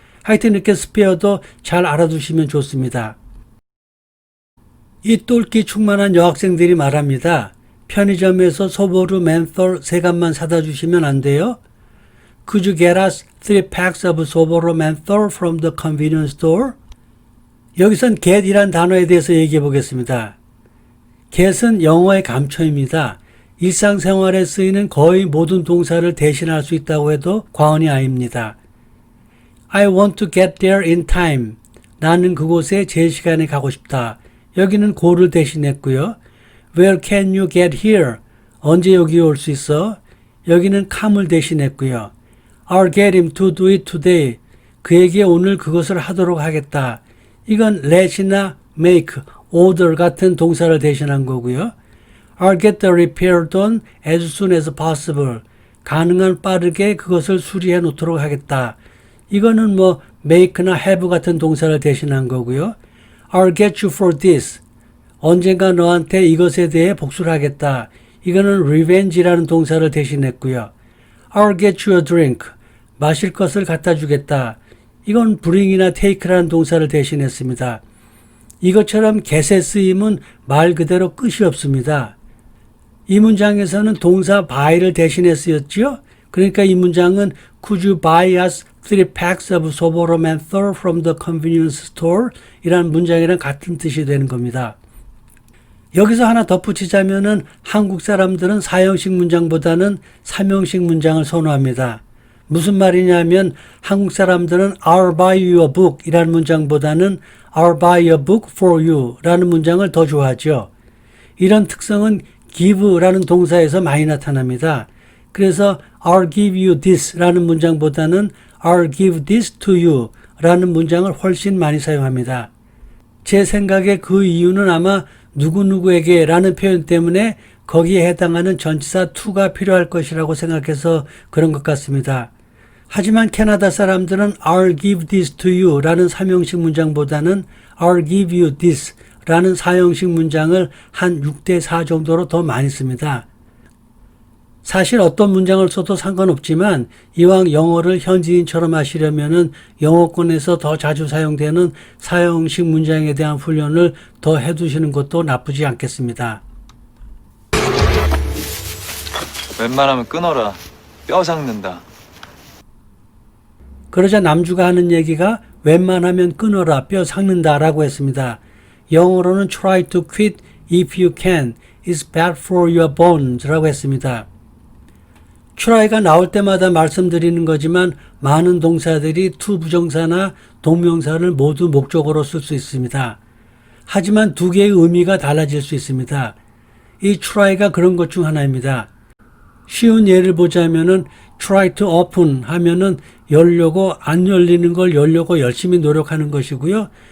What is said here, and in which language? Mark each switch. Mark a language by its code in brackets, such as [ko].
[ko] 하여튼 이렇게 spare도 잘 알아두시면 좋습니다. 이 똘끼 충만한 여학생들이 말합니다. 편의점에서 소보루 멘톨 3갑만 사다 주시면 안 돼요? [en] Could you get us 3 packs of 소보루 멘톨 from the convenience store? [ko] 여기선 get이란 단어에 대해서 얘기해 보겠습니다. get은 영어의 감초입니다. 일상생활에 쓰이는 거의 모든 동사를 대신할 수 있다고 해도 과언이 아닙니다. [en] I want to get there in time. [ko] 나는 그곳에 제 시간에 가고 싶다. 여기는 go를 대신했고요. [en] Where can you get here? [ko] 언제 여기 올 수 있어? 여기는 come을 대신했고요. [en] I'll get him to do it today. [ko] 그에게 오늘 그것을 하도록 하겠다. 이건 let이나 make, order 같은 동사를 대신한 거고요. [en] I'll get the repair done as soon as possible. [ko] 가능한 빠르게 그것을 수리해 놓도록 하겠다. 이거는 뭐 make나 have 같은 동사를 대신한 거고요. [en] I'll get you for this. [ko] 언젠가 너한테 이것에 대해 복수를 하겠다. 이거는 revenge라는 동사를 대신했고요. [en] I'll get you a drink. [ko] 마실 것을 갖다 주겠다. 이건 bring이나 take라는 동사를 대신했습니다. 이것처럼 get의 쓰임은 말 그대로 끝이 없습니다. 이 문장에서는 동사 buy를 대신해 쓰였죠. 그러니까 이 문장은 [en] Could you buy us 3 packs of 소보로 menthol from the convenience store? [ko] 이라는 문장이랑 같은 뜻이 되는 겁니다. 여기서 하나 덧붙이자면은 한국 사람들은 사형식 문장보다는 삼형식 문장을 선호합니다. 무슨 말이냐면 한국 사람들은 [en] I'll buy you a book [ko] 이라는 문장보다는 [en] I'll buy a book for you [ko] 라는 문장을 더 좋아하죠. 이런 특성은 give라는 동사에서 많이 나타납니다. 그래서 [en] I'll give you this [ko] 라는 문장보다는 [en] I'll give this to you [ko] 라는 문장을 훨씬 많이 사용합니다. 제 생각에 그 이유는 아마 누구누구에게 라는 표현 때문에 거기에 해당하는 전치사 to가 필요할 것이라고 생각해서 그런 것 같습니다. 하지만 캐나다 사람들은 [en] I'll give this to you [ko] 라는 삼형식 문장보다는 [en] I'll give you this [ko] 라는 사형식 문장을 한 6대4 정도로 더 많이 씁니다. 사실 어떤 문장을 써도 상관없지만 이왕 영어를 현지인처럼 하시려면은 영어권에서 더 자주 사용되는 사형식 문장에 대한 훈련을 더 해두시는 것도 나쁘지 않겠습니다. 웬만하면 끊어라. 뼈 삭는다. 그러자 남주가 하는 얘기가 웬만하면 끊어라, 뼈 삭는다 라고 했습니다. 영어로는 [en] try to quit if you can. It's bad for your bones [ko] 라고 했습니다. try가 나올 때마다 말씀드리는 거지만 많은 동사들이 to 부정사나 동명사를 모두 목적어로 쓸 수 있습니다. 하지만 두 개의 의미가 달라질 수 있습니다. 이 try가 그런 것 중 하나입니다. 쉬운 예를 보자면은 try to open 하면은 열려고 안 열리는 걸 열려고 열심히 노력하는 것이고요.